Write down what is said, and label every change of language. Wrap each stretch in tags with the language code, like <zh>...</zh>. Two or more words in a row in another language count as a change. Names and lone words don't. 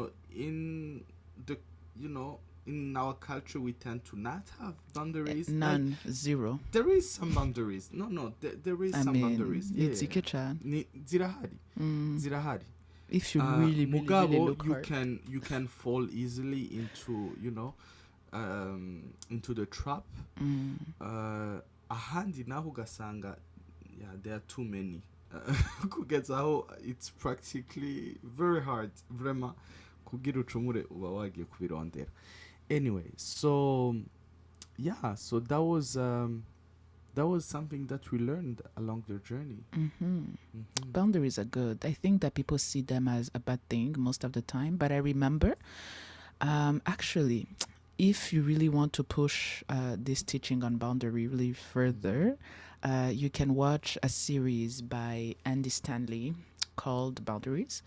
<en>In our culture, we tend to not have boundaries. None, zero. There is some boundaries. No, there is some boundaries. It's Ikecha.</en> <rn>Zirahari.</rn> <en>If you really</en> <rn>Mugabo,</rn> <en>look hard. you can fall easily into into the trap.</en> <rn>Ahandi naho ugasanga,</rn> <en>there are too many. Kugeza it's practically very hard.</en> <rn>Vrema kugira ucumure uba wagiye kubirondera.</rn> <en>Anyway, so that was something that we learned along the journey. Boundaries are good. I think that people see them as a bad thing most of the time. But I remember, actually, if you really want to push this teaching on boundary really further, you can watch a series by Andy Stanley called Boundaries.</en>